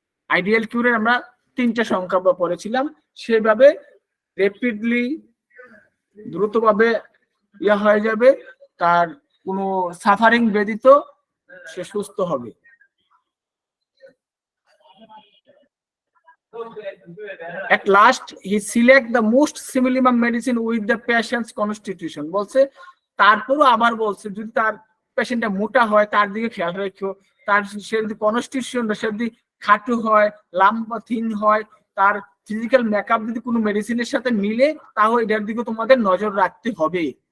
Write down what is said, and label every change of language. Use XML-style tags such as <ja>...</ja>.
<bn>Ideal কিউরের আমরা 3টা সংখ্যা পড়েছিলাম, সেভাবে র্যাপিডলি দ্রুতভাবে হয়ে যাবে, তার কোনো সাফারিং ব্যতীত সে সুস্থ হবে।</bn> <en>At last he select the most similar medicine with the patient's constitution।</en> <bn>বলছে তারপরও আবার বলছে যদি তার পেশেন্টটা মোটা হয় তার দিকে খেয়াল রাখো, তার সে যদি কনস্টিটিউশন সে যদি খাটো হয়, লাম্বা থিন হয়, তার ফিজিক্যাল মেকআপ যদি কোনো মেডিসিনের সাথে মিলে, তাহলে এটার দিকে তোমাদের নজর রাখতে হবে।</bn>